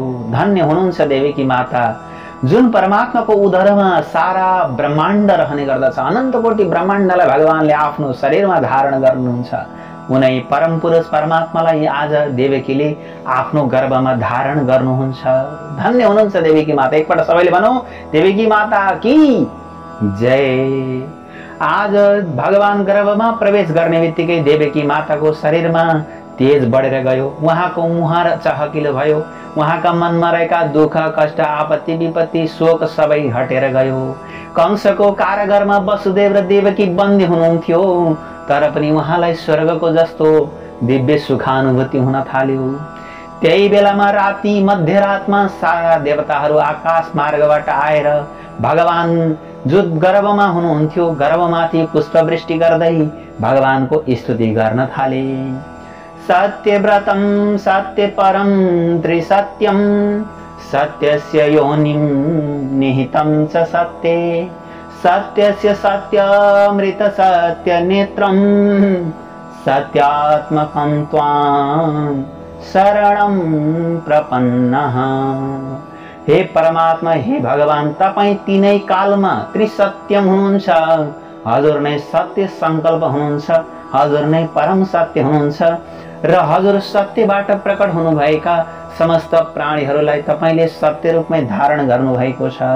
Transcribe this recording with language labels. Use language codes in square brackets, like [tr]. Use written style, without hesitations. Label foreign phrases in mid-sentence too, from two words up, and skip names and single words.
[ne] धन्य हुनुहुन्छ देवकी माता, जुन परमात्माको उदरमा सारा ब्रह्माण्ड रहने गर्दछ। अनन्त कोटि ब्रह्माण्डलाई भगवानले आफ्नो शरीरमा धारण गर्नुहुन्छ। उनै परम पुरुष परमात्मालाई आज देवकीले आफ्नो गर्भमा धारण गर्नुहुन्छ। धन्य हुनुहुन्छ देवकी माता। एकपल्ट सबैले भनौं, [hi] देवकी माता की जय। [ne] आज भगवान गर्भमा प्रवेश गर्ने बित्तिकै देवकी माताको शरीरमा तेज बढेर गयो। उहाँको मुहार चहकिलो भयो। उहाँका मनमा रहेका दुःख कष्ट आपत्ति विपत्ति शोक सबै हटेर गयो। कंसको कारागारमा वसुदेव र देवकी बन्दी हुनुहुन्थ्यो, तर पनि उहाँलाई स्वर्गको जस्तो दिव्य सुखानुभूति हुन थाल्यो। त्यही बेलामा राति मध्यरातमा सारा देवताहरू आकाश मार्गबाट आएर भगवान जो गर्भमा हुनुहुन्थ्यो गर्भमाथि पुष्पवृष्टि गर्दै भगवानको स्तुति गर्न थाले। [sa] सत्यव्रतं सत्यपरं त्रिसत्यं सत्यस्य योनिं निहितं च सत्ये सत्यस्य सत्यामृत सत्यनेत्रं सत्यात्मकं त्वां शरणं प्रपन्नः। [ne] हे परमात्मा, हे भगवान, तपाईं तीनै कालमा त्रिसत्यम हुनुहुन्छ। हजुर नै सत्य संकल्प हुनुहुन्छ, हजुर नै परम सत्य हुनुहुन्छ र हजुर सत्यबाट प्रकट हुनुभएका समस्त प्राणीहरूलाई तपाईले सत्य रूपमै धारण गर्नुभएको छ।